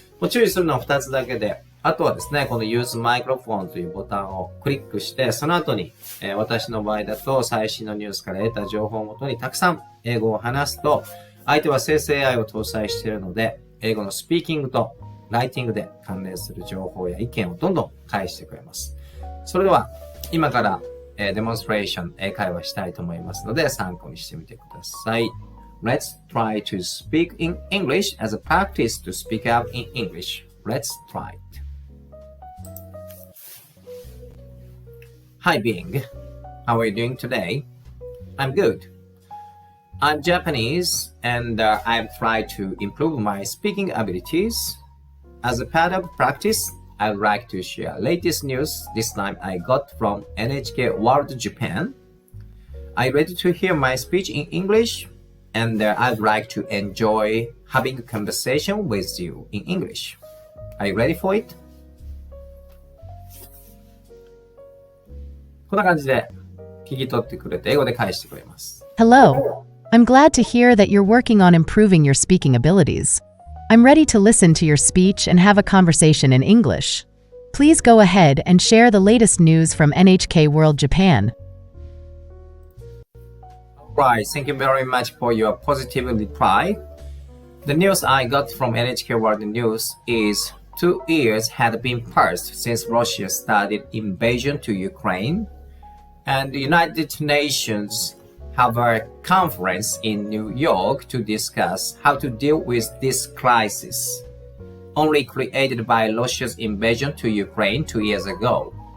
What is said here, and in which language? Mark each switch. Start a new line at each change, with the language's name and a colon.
Japanese: 注意するのは2つだけで、あとはですね、この Use Microphone というボタンをクリックして、その後に、私の場合だと最新のニュースから得た情報をもとにたくさん英語を話すと、相手は生成 AI を搭載しているので、英語のスピーキングとライティングで関連する情報や意見をどんどん返してくれます。それでは、今から、デモンストレーション、英会話したいと思いますので、参考にしてみてください。
English: Let's try to speak in English as a practice to speak out in English. Let's try it. Hi, Bing. How are you doing today? I'm good. I'm Japanese and I've tried to improve my speaking abilities. As a part of practice, I'd like to share latest news this time I got from NHK World Japan. Are you ready to hear my speech in English? And I'd like to enjoy having a conversation with you in English. Are you ready for it?
Japanese: こんな感じで聞き取ってくれて英語で返してくれます。
English: Hello. I'm glad to hear that you're working on improving your speaking abilities. I'm ready to listen to your speech and have a conversation in English. Please go ahead and share the latest news from NHK World Japan. Right, thank you very much for your positive reply. The news I got from NHK World News is 2 years had been passed since Russia started invasion to Ukraine, and the United Nations have a conference in New York to discuss how to deal with this crisis, only created by Russia's invasion to Ukraine 2 years ago.